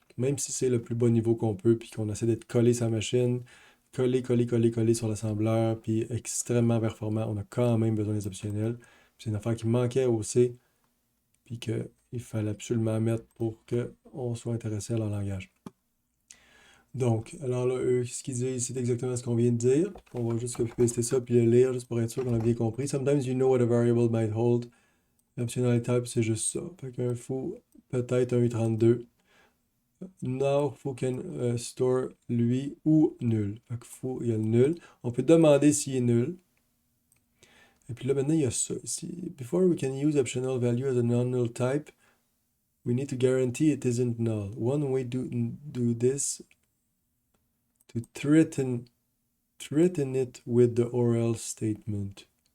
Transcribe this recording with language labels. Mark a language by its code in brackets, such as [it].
[fr] Même si c'est le plus bas niveau qu'on peut, puis qu'on essaie d'être collé sur la machine, collé, collé, collé, collé sur l'assembleur, puis extrêmement performant, on a quand même besoin des optionnels. C'est une affaire qui manquait au C, puis qu'il fallait absolument mettre pour qu'on soit intéressé à leur langage. Donc, alors là, eux, ce qu'ils disent, c'est exactement ce qu'on vient de dire. On va juste copy-paster ça puis le lire juste pour être sûr qu'on a bien compris. [en] Sometimes you know what a variable might hold. Optional type, [fr] c'est juste ça. Fait qu'un faux, peut-être un U32. [en] Now, faux can store [fr] lui ou nul. Fait que faux, il y a le nul. On peut demander s'il est nul. Et puis là, maintenant, il y a ça ici. [en] Before we can use optional value as a non-null type, we need to guarantee it isn't null. One way to do this to threaten it with the or else statement.